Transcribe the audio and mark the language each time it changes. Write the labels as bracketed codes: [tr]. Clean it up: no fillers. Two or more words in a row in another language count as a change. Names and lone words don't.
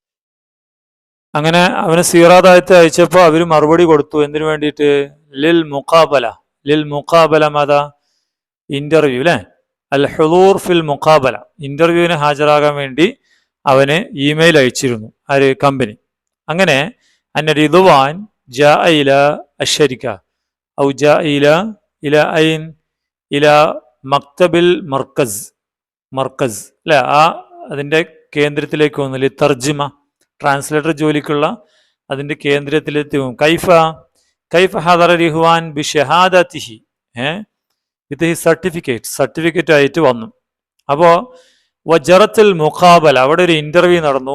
[ml] അങ്ങനെ അവന് സീറാദാത്തി അയച്ചപ്പോൾ അവർ മറുപടി കൊടുത്തു. എന്തിനു വേണ്ടിയിട്ട്? [ar] للمقابلة [ml] മത ഇന്റർവ്യൂ അല്ലേ? [ar] الحضور في المقابلة, [ml] ഇന്റർവ്യൂവിന് ഹാജരാകാൻ വേണ്ടി അവന് ഇമെയിൽ അയച്ചിരുന്നു ആര്? കമ്പനി. അങ്ങനെ [ar] أن رضوان جاء إلى الشركة أو جاء إلى أين؟ إلى مكتب المركز لا [ml] അതിൻ്റെ കേന്ദ്രത്തിലേക്ക് വന്നില്ല. തർജിമ ട്രാൻസ്ലേറ്റർ ജോലിക്കുള്ള അതിൻ്റെ കേന്ദ്രത്തിലെത്തി. [ar] كيف حضر رضوان بشهادته, [ml] ഇത് സർട്ടിഫിക്കറ്റ് ആയിട്ട് വന്നു. അപ്പോൾ [ar] وجرت المقابلة, [ml] അവിടെ ഒരു ഇന്റർവ്യൂ നടന്നു.